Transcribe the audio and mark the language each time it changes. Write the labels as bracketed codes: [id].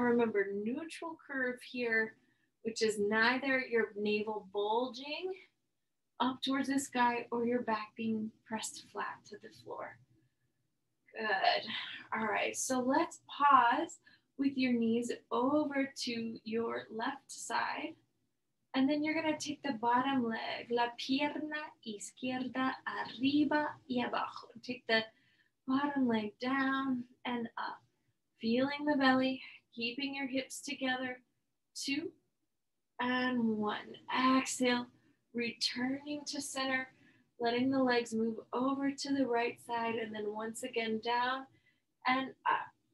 [en] Remember, neutral curve here, which is neither your navel bulging up towards the sky or your back being pressed flat to the floor. Good. All right, so let's pause with your knees over to your left side. And then you're gonna take the bottom leg, [es] la pierna izquierda arriba y abajo. [en] Take the bottom leg down and up. Feeling the belly, keeping your hips together. 2 and 1. Exhale. Returning to center, letting the legs move over to the right side, and then once again down and up.